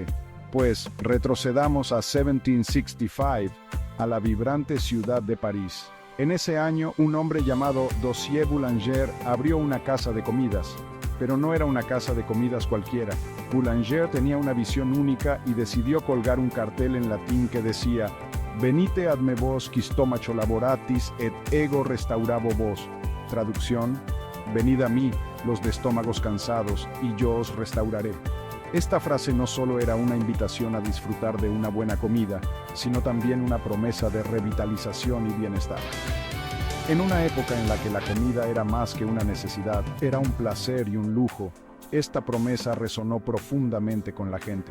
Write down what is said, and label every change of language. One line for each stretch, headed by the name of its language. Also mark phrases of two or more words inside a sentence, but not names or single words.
Spanish: Pues retrocedamos a 1765, a la vibrante ciudad de París. En ese año, un hombre llamado Dossier Boulanger abrió una casa de comidas. Pero no era una casa de comidas cualquiera. Boulanger tenía una visión única y decidió colgar un cartel en latín que decía:
Latin: «Venite ad me vos qui stomacho laboratis et ego restaurabo vos».
Spanish: Traducción: «Venid a mí, los de estómagos cansados, y yo os restauraré». Esta frase no solo era una invitación a disfrutar de una buena comida, sino también una promesa de revitalización y bienestar. En una época en la que la comida era más que una necesidad, era un placer y un lujo, esta promesa resonó profundamente con la gente.